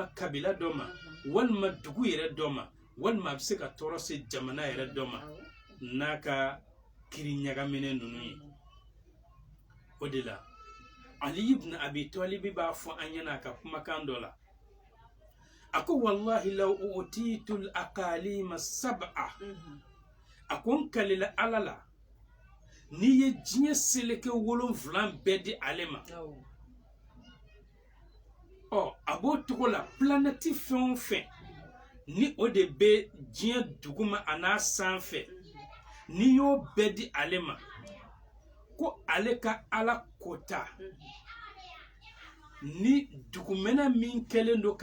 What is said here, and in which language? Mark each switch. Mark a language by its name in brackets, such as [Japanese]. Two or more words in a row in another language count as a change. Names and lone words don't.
[Bambara] kabila dɔ ma walima dugu yɛrɛ dɔ ma walima a bɛ se ka tɔɔrɔ se jamana yɛrɛ dɔ ma n'a ka kiri ɲagaminen ninnu ye o de la Ali ibn Abi Talib b'a fɔ an ɲɛna a ka kumakan dɔ la a ko [Arabic] wallahi law utitu al-aqalima sab'a [Bambara] a ko n kalila ala la n'i ye diɲɛ seleke 7 bɛɛ di ale ma a b'o togo la planète fɛn o fɛn ni o de bɛ diɲɛ duguma a n'a sanfɛ n'i y'o bɛɛ di ale ma ko ale ka ala kota ni dugumɛnɛ min kɛlen don ka